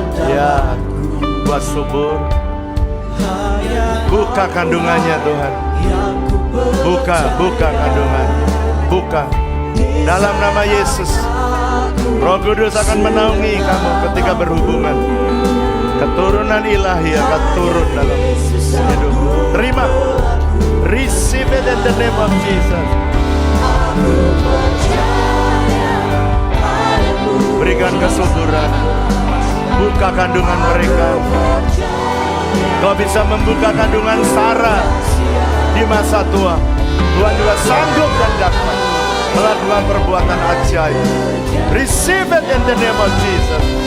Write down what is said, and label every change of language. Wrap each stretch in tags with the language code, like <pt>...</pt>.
<id>Ya, buat subur. Buka kandungannya Tuhan. Buka kandungan. Buka. Dalam nama Yesus. Roh Kudus akan menaungi kamu ketika berhubungan. Keturunan ilahi akan turun dalam hidup. Terima.</id> <en>Receive it in the name of Jesus.</en> <id>Berikan kesuburan. Buka kandungan mereka. Kau bisa membuka kandungan Sarah di masa tua. Tuhan juga sanggup dan dapat melakukan perbuatan ajaib.</id> <en>Receive it in the name of Jesus.</en>